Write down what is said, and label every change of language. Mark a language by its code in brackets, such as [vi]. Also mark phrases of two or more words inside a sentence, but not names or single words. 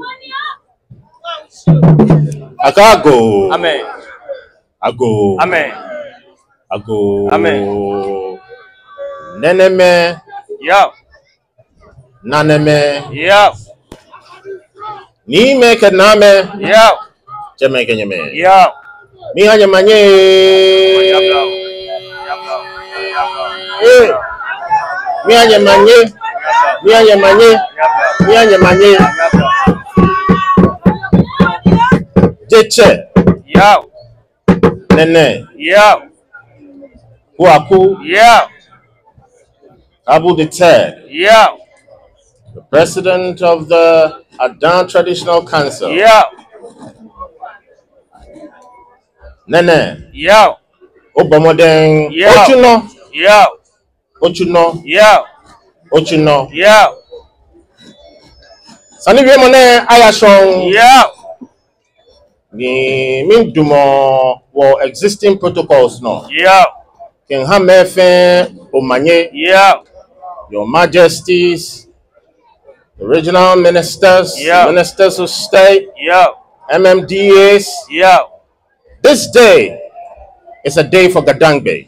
[ada] Akago. Amen. Ago. Amen. Ago. Amen. Neneme. Yo. Naneme. Yo. Ni me kename. Yo. Cheme kenyeme. Yo. Mi hanya manye. Mi hanya manye. Mi hanya manye. Mi hanya manye. Jeche. Yo. Nene. Yo. Huaku. Yo. [en] Abu the Third. [ada] Yo. [en] The president of the Adan Traditional Council. [ada] Yo. Nene. Yo. Obamodeng. Yo. Ochuno. Yo. Ochuno. Yo. Ochuno. Yo. Sani bi mone ayashon. Yo. Ni mindumo wo [en] existing protocols [ada] no. Yo. Ken hamefe omanye. Yo. [en] Your Majesties, the regional ministers, Yeah. ministers of state, Yo. MMDAs. Yo. This day is a day for Dangme.